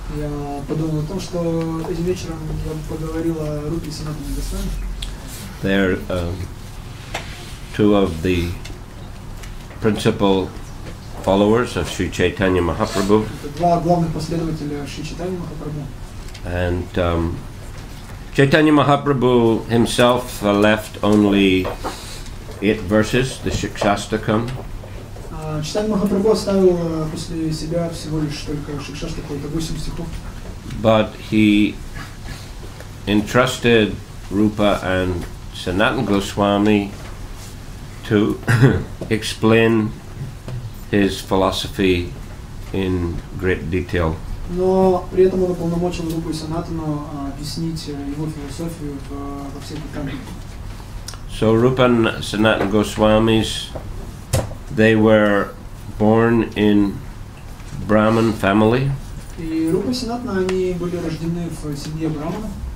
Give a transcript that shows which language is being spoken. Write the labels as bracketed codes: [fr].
[ru] Я подумал о том, что этим вечером я поговорил о Рупе и Санатане Госвами. [en] They're two of the principal followers of Sri Chaitanya Mahaprabhu. [ru] Это два главных последователя Шри Чайтаньи Махапрабху. [en] And Chaitanya Mahaprabhu himself left only 8 verses, the Shikshastakam. [ru] Чайтанья Махапрабху оставил после себя всего лишь только Шикшаштаку, это 8 стихов. [en] But he entrusted Rupa and Sanatana Goswami to explain his philosophy in great detail. [ru] Но при этом он уполномочил Рупу и Санатану объяснить его философию во всех деталях. [en] So Rupa and Sanatana Goswamis, they were born in Brahmin family. [ru] И Рупа и Санатана, они были рождены в семье Брамана.